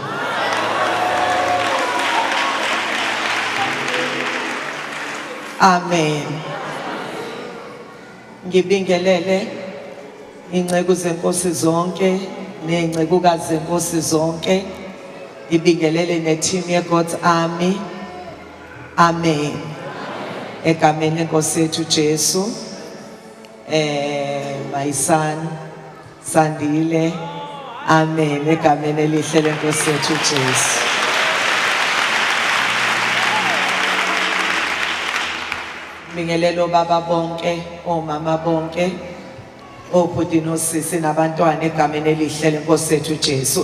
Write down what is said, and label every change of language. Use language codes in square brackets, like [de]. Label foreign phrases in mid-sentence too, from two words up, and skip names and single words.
[zu] Amen. Ngibingelele inceku zenkosi zonke nezincekukazi zenkosi zonke. Ngibingelele neteam yeGod's Army. Amen. Egameni lenkosi yethu Jesu. [en] My son Sandile. [zu] Amen. Egameni elihle lenkosi yethu Jesu. Ngibingelele obaba bonke, omama bonke, obhuti nosisi nabantwana egameni elihle lenkosi yethu Jesu.